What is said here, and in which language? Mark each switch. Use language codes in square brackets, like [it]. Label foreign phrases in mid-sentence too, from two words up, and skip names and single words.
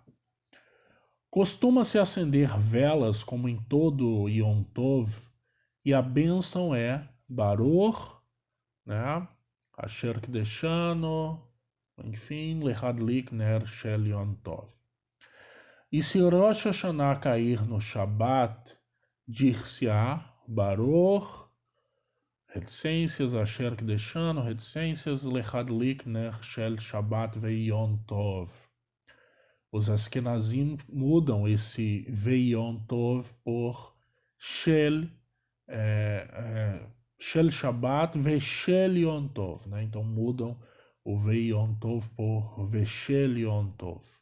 [pt] Costuma-se acender velas como em todo Yom Tov, e a bênção é Baruch, né? [he] אשר קדשנו, enfim, להדליק נר של יום טוב. [pt] E se Rosh Hashanah cair no Shabat, dir-se-á Baruch, reticências, [he] אשר קדשנו, [pt] reticências, [he] להדליק נר של שבת ויום טוב. [pt] Os Ashkenazim mudam esse [he] ויום טוב [pt] por [he] של שבת ושל יום טוב, [pt] né? Então mudam o [he] ויום טוב [pt] por [he] ושל יום טוב.